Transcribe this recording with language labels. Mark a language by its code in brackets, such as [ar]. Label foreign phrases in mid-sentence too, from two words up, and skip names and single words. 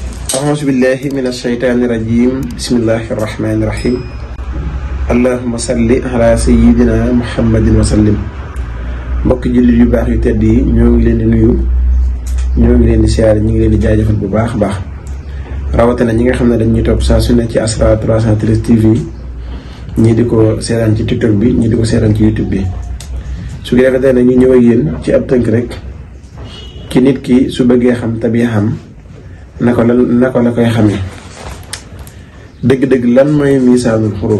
[ar] أعوذ بالله من الشيطان الرجيم بسم الله الرحمن الرحيم اللهم صل على سيدنا محمد وسلم. [wo] mbokk jullit yu baax yu tedd yi ñoo ngi leen di nuyu, ñoo ngi leen di siyaare, ñu ngi leen di jaajëfal bu baax baax, rawatina ñi nga xam ne dañuy topp saa su ne ci Asrar 313 TV, ñii di ko seetaan ci TikTok bi, ñii di ko seetaan ci YouTube bi. su ko defee nag ñu ñëw ak yéen ci ab tënk rek ki nit ki su bëggee xam tabiixam naka la koy xamee dëgg-dëgg lan mooy [ar] ميزان الحروف.